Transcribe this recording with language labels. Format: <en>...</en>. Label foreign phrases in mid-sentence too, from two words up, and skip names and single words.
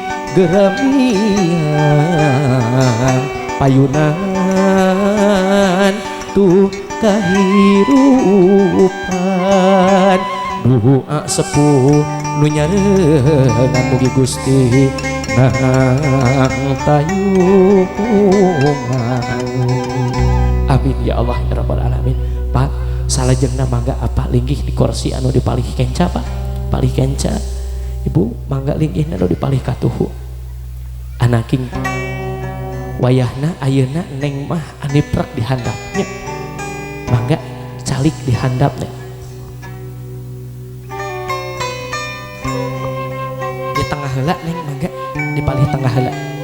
<su>geramian payunan tuh kahirupan doa sepuh nu nyareungan mugi Gusti nang tayungan.</su> <ar>آمين يا الله يا رب العالمين.</ar> <su>Pak salajengna mangga apa linggih di kursi anu dipalih kenca Pak, palih kenca. Ibu mangga linggih anu dipalih katuhu. Anaking wayahna ayeuna neng mah aniprek di handapnya. Mangga calik di handapnya. Di tengah heula neng mangga dipalih tengah heula.</su>